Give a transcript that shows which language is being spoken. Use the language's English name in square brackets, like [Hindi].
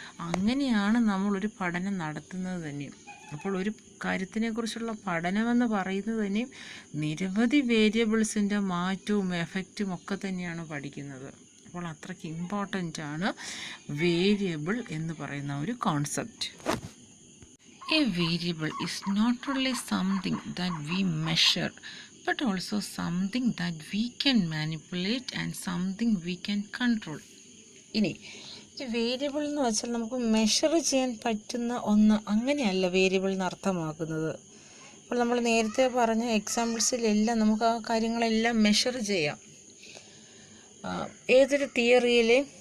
[Malayalam] അങ്ങനെയാണ് നമ്മളൊരു പഠനം നടത്തുന്നത് തന്നെ. അപ്പോൾ ഒരു കാര്യത്തിനെക്കുറിച്ചുള്ള പഠനമെന്ന് പറയുന്നത് തന്നെ നിരവധി വേരിയബിൾസിൻ്റെ മാറ്റവും എഫക്റ്റും ഒക്കെ തന്നെയാണ് പഠിക്കുന്നത്. അപ്പോൾ അത്രയ്ക്ക് ഇമ്പോർട്ടൻ്റ് ആണ് വേരിയബിൾ എന്ന് പറയുന്ന ഒരു concept. [English] A variable is not only something that we measure, but also something that we can manipulate and something we can control. [Malayalam] ഇനി വേരിയബിൾ എന്ന് വെച്ചാൽ നമുക്ക് മെഷർ ചെയ്യാൻ പറ്റുന്ന ഒന്ന്, അങ്ങനെയല്ല വേരിയബിൾ എന്ന് അർത്ഥമാക്കുന്നത്. അപ്പോൾ നമ്മൾ നേരത്തെ പറഞ്ഞ എക്സാമ്പിൾസിലെല്ലാം നമുക്ക് ആ കാര്യങ്ങളെല്ലാം മെഷർ ചെയ്യാം. ഏതൊരു തിയറിയിലെ